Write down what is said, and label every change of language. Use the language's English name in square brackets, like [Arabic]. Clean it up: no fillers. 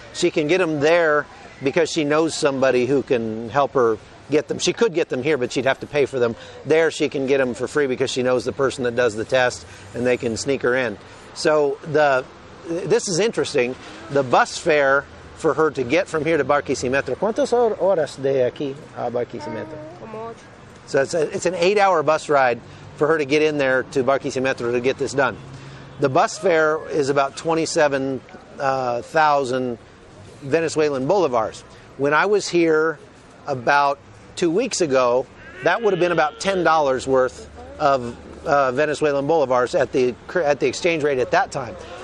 [English] She can get them there because she knows somebody who can help her get them. She could get them here, but she'd have to pay for them. There she can get them for free because she knows the person that does the test and they can sneak her in. So this is interesting. The bus fare for her to get from here to Barquisimeto. [Spanish] ¿Cuántas horas de aquí a Barquisimeto? [English] So it's an 8-hour bus ride for her to get in there to Barquisimeto to get this done. The bus fare is about 27,000 Venezuelan bolivars. When I was here about 2 weeks ago, that would have been about $10 worth of Venezuelan bolivars at the exchange rate at that time.